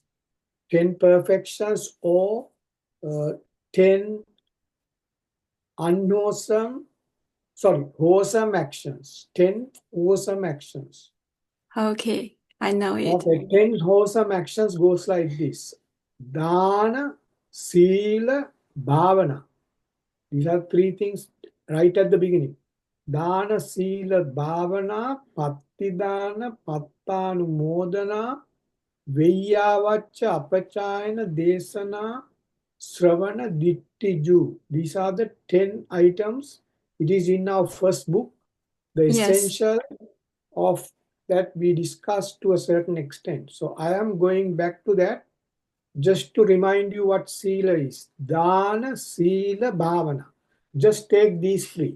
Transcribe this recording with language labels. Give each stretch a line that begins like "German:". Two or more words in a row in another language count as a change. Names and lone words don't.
English: 10 perfections or 10 unwholesome, wholesome actions. 10 wholesome actions. Okay, I know it. Okay, 10 wholesome actions goes like this.
Pali: Dana, Sila, Bhavana.
English: These are three things right at the beginning.
Pali: Dana, Sila, Bhavana, Pattidana, Pattanumodana, Veyyavaccha, Apachayana, Desana, Sravana, Dittiju.
English: These are the 10 items. It is in our first book. The Yes, essential of that we discussed to a certain extent. So I am going back to that just to remind you what Sila is.
Pali: Dana, Sila, Bhavana.
English: Just take these three.